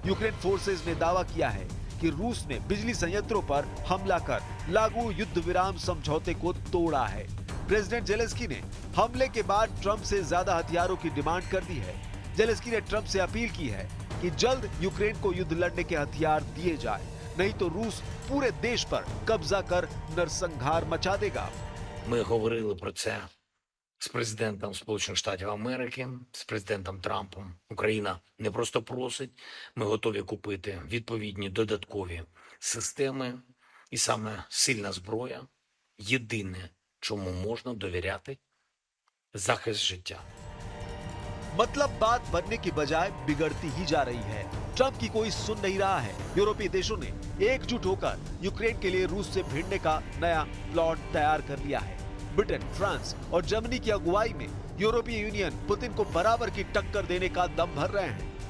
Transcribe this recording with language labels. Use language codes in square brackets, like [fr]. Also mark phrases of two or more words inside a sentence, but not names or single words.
[hi] यूक्रेन फोर्सेज ने दावा किया है कि रूस ने बिजली संयंत्रों पर हमला कर लागू युद्ध विराम समझौते को तोड़ा है। प्रेसिडेंट जेलेंस्की ने हमले के बाद ट्रंप से ज्यादा हथियारों की डिमांड कर दी है। जेलेंस्की ने ट्रंप से अपील की है कि जल्द यूक्रेन को युद्ध लड़ने के हथियार दिए जाए, नहीं तो रूस पूरे देश पर कब्जा कर नरसंहार मचा देगा। [uk] Ми говорили про це з президентом Сполучених Штатів Америки, з президентом Трампом. Україна не просто просить, ми готові купити відповідні додаткові системи. І саме сильна зброя – єдине, чому можна довіряти – захист життя. [hi] मतलब बात बनने की बजाय बिगड़ती ही जा रही है। ट्रंप की कोई सुन नहीं रहा है। यूरोपीय देशों ने एकजुट होकर यूक्रेन के लिए रूस से भिड़ने का नया प्लॉट तैयार कर लिया है। ब्रिटेन, फ्रांस और जर्मनी की अगुवाई में यूरोपीय यूनियन पुतिन को बराबर की टक्कर देने का दम भर रहे हैं।